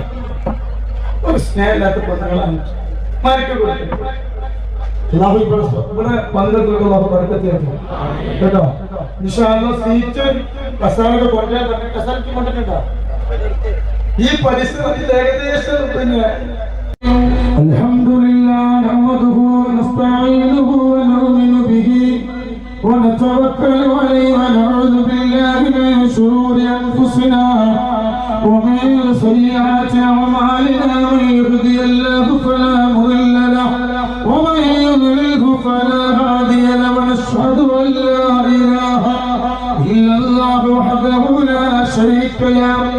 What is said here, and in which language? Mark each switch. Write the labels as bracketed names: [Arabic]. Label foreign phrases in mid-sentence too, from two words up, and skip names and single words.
[Malayalam] ഒരു സ്നേഹമില്ലാത്ത പെണ്ണുങ്ങളാണ് ഇവിടെ പങ്കെടുത്തുള്ള കേട്ടോ. സീറ്റ് കസാരയുടെ കസാരക്ക് കൊണ്ടിട്ടുണ്ടോ? ഈ പരിസരത്തിൽ ഏകദേശം പിന്നെ [Arabic] الحمد لله نحمده ونستعينه ونؤمن به ونتوكل عليه ونعوذ بالله من شرور أنفسنا ومن سيئات أعمالنا من يهدي الله فلا مضل له ومن يضلله فلا هادي له ونشهد أن لا إله إلا الله وحده لا شريك له